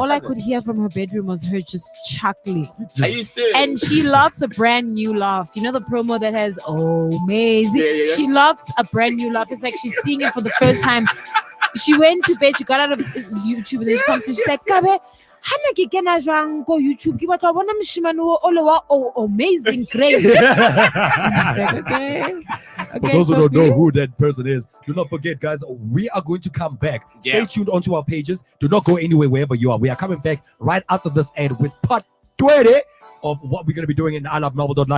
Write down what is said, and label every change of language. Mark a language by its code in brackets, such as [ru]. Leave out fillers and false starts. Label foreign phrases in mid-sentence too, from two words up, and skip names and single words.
[en] all I could hear from her bedroom was her just chuckling. Are you serious? And she loves a brand new laugh. You know the promo that has amazing. Yeah. She loves a brand new laugh. It's like she's seeing it for the first time. She went to bed. She got out of YouTube, and then she comes to. She's like, "Kabe, [st] hana ke kena jwang ko YouTube? Ke batla bona moshimane o ole wa amazing grace." [en] I said, okay. For those who don't know who that person is, do not forget, guys, we are going to come back. Stay tuned onto our pages. Do not go anywhere wherever you are. We are coming back right after this ad with part 20 of what we're going to be doing in I Love Melville.live.